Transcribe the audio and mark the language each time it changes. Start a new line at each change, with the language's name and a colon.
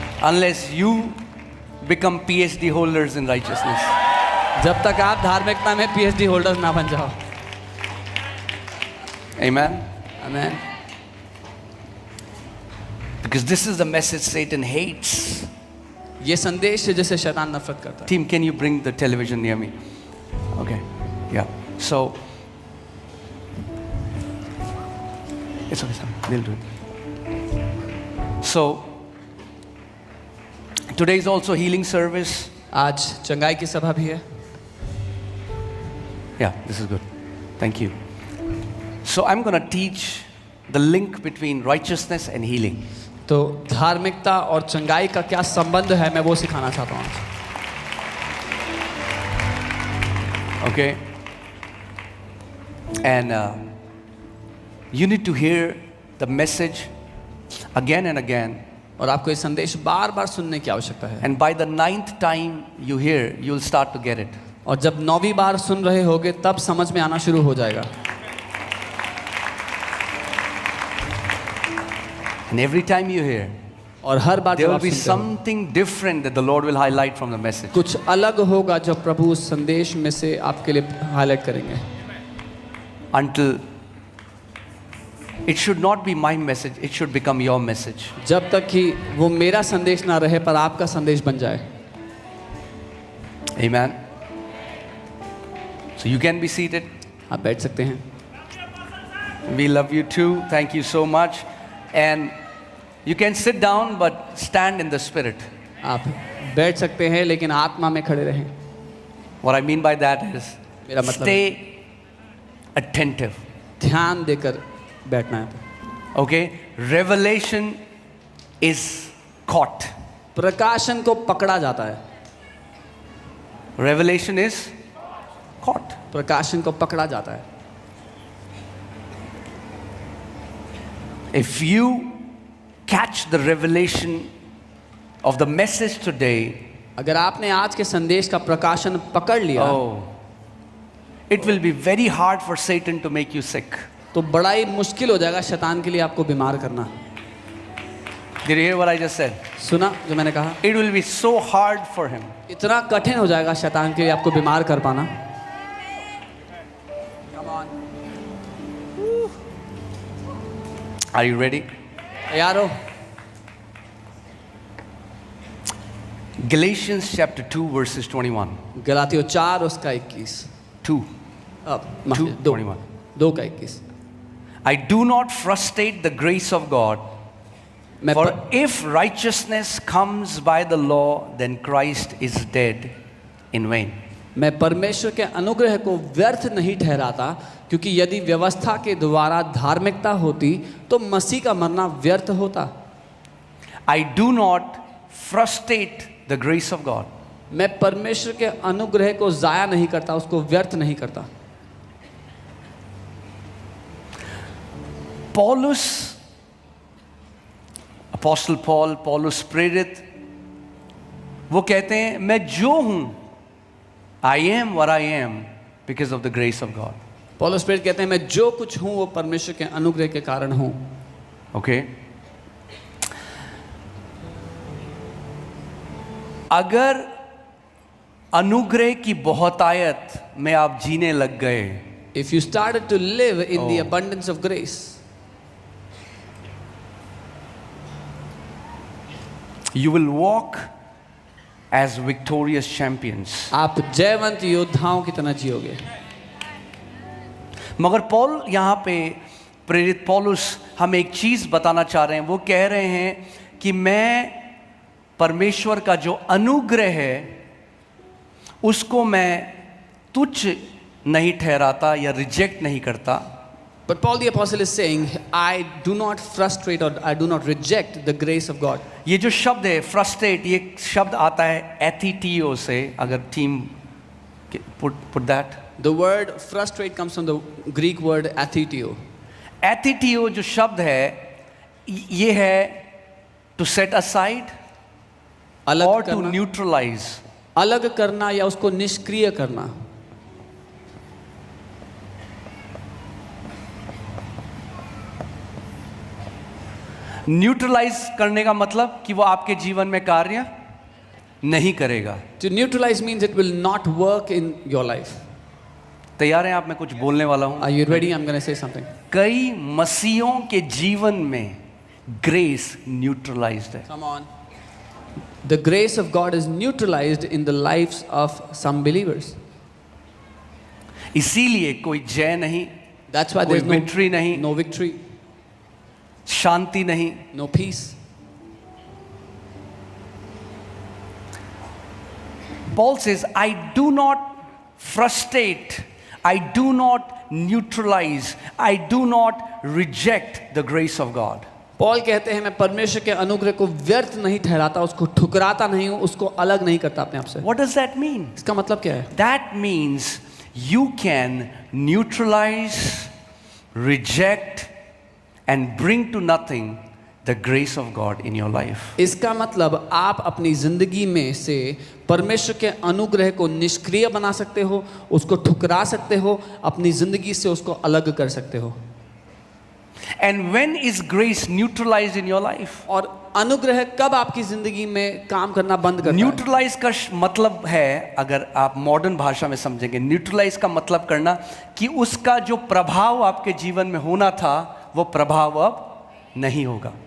English: unless you become PhD holders in righteousness.
Hindi: जब तक आप धार्मिकता में PhD होल्डर ना बन जाओ।
English: Amen.
Hindi: आमीन।
English: Because this is the message Satan hates.
Hindi: ये संदेश है जिसे शैतान नफरत करता है।
English: Team, can you bring the television near me? Okay. Yeah. So it's okay, Sam. They'll do it. So today is also healing service.
Hindi: आज चंगाई की सभा भी है।
English: Yeah, this is good. Thank you. So I'm going to teach the link between righteousness and healing.
Hindi: तो धार्मिकता और चंगाई का क्या संबंध है, मैं वो सिखाना चाहता हूँ।
English: Okay? And you need to hear the message again and again.
Hindi: और आपको ये संदेश बार बार सुनने की आवश्यकता है।
English: And by the 9th time you hear, you'll start to get it.
Hindi: और जब 9वीं बार सुन रहे होगे तब समझ में आना शुरू हो जाएगा।
English: And every time you hear,
Hindi: और हर बार
English: there
Hindi: जब
English: will
Hindi: आप
English: be
Hindi: सुनते हो,
English: something different that the Lord will highlight from the message.
Hindi: कुछ अलग होगा जो प्रभु उस संदेश में से आपके लिए हाईलाइट करेंगे।
English: Until it should not be my message, it should become your message.
Hindi: जब तक कि वो मेरा संदेश ना रहे पर आपका संदेश बन जाए।
English: Amen. So you can be seated.
Hindi: आप बैठ सकते हैं।
English: We love you too. Thank you so much. And you can sit down but stand in the spirit.
Hindi: आप बैठ सकते हैं लेकिन आत्मा में खड़े रहें।
English: What I mean by that is
Hindi: मेरा मतलब
English: stay attentive.
Hindi: ध्यान देकर बैठना है।
English: Okay? Revelation is caught.
Hindi: प्रकाशन को पकड़ा जाता है।
English: Revelation is caught.
Hindi: प्रकाशन को पकड़ा जाता है।
English: If you catch the revelation of the message today,
Hindi: अगर आपने आज के संदेश का प्रकाशन पकड़ लिया,
English: oh, it will be very hard for Satan to make you sick.
Hindi: तो बड़ा ही मुश्किल हो जाएगा शैतान के लिए आपको बीमार करना।
English: Did you hear what I just said?
Hindi: सुना जो मैंने कहा?
English: It will be so hard for him.
Hindi: इतना कठिन हो जाएगा शैतान के लिए आपको बीमार कर पाना।
English: Are you ready?
Hindi: तैयार हो?
English: Galatians chapter 2 verses 21.
Hindi: गलातियों 4 उसका 21।
English: 2.
Hindi: अब
English: 2:21.
Hindi: 2 का 21।
English: I do not frustrate the grace of God,
Hindi: मैं
English: for if righteousness comes by the law, then Christ is dead in vain.
Hindi: मैं परमेश्वर के अनुग्रह को व्यर्थ नहीं ठहराता, क्योंकि यदि व्यवस्था के द्वारा धार्मिकता होती तो मसीह का मरना व्यर्थ होता।
English: I do not frustrate the grace of God.
Hindi: मैं परमेश्वर के अनुग्रह को जाया नहीं करता, उसको व्यर्थ नहीं करता। पौलुस, अपोस्टल पौलुस प्रेरित, वो कहते हैं मैं जो हूं,
English: I am what I am because of the grace of God.
Hindi: पौलुस प्रेरित कहते हैं मैं जो कुछ हूं वो परमेश्वर के अनुग्रह के कारण हूं। ओके, अगर अनुग्रह की बहुतायत में आप जीने लग गए,
English: If you started to live in the abundance of grace, you will walk as victorious champions.
Hindi: आप जयवंत योद्धाओं की तरह जियोगे। मगर पौल यहाँ पे प्रेरित पौलुस हमें एक चीज बताना चाह रहे हैं। वो कह रहे हैं कि मैं परमेश्वर का जो अनुग्रह है उसको मैं तुच्छ नहीं ठहराता या रिजेक्ट नहीं करता।
English: But Paul the apostle is saying, I do not frustrate or I do not reject the grace of God.
Hindi: ये जो शब्द है फ्रस्ट्रेट, ये शब्द आता है एथिटियो से। अगर team
English: put that, The word frustrate comes from the Greek word athitio.
Hindi: एथिटियो जो शब्द है ये है
English: to set aside
Hindi: अलग और टू करना, न्यूट्रलाइज। अलग करना या उसको निष्क्रिय करना। न्यूट्रलाइज करने का मतलब कि वो आपके जीवन में कार्य नहीं करेगा।
English: To neutralize means it will not work in your life.
Hindi: तैयार हैं आप? मैं कुछ बोलने वाला हूं।
English: Are you ready? I'm going to say something.
Hindi: कई मसीहों के जीवन में ग्रेस न्यूट्रलाइज्ड है।
English: Come on. The grace of God is neutralized in the lives of some believers.
Hindi: इसीलिए कोई जय नहीं,
English: That's why
Hindi: कोई
English: there's
Hindi: विक्ट्री नहीं,
English: no victory,
Hindi: शांति नहीं।
English: no peace. Paul says, I do not frustrate, I do not neutralize, I do not reject the grace of God.
Hindi: Paul कहते हैं मैं परमेश्वर के अनुग्रह को व्यर्थ नहीं ठहराता, उसको ठुकराता नहीं हूं, उसको अलग नहीं करता अपने आप से।
English: What does that mean?
Hindi: इसका मतलब क्या है?
English: That means you can neutralize, reject, and bring to nothing the grace of God in your life.
Hindi: इसका मतलब आप अपनी जिंदगी में से परमेश्वर के अनुग्रह को निष्क्रिय बना सकते हो, उसको ठुकरा सकते हो, अपनी जिंदगी से उसको अलग कर सकते हो।
English: And when is grace neutralized in your life?
Hindi: और अनुग्रह कब आपकी जिंदगी में काम करना बंद करता है? न्यूट्रलाइज का मतलब है, अगर आप मॉडर्न भाषा में समझेंगे, न्यूट्रलाइज का मतलब करना कि उसका जो प्रभाव आपके जीवन में होना था वो प्रभाव अब नहीं होगा।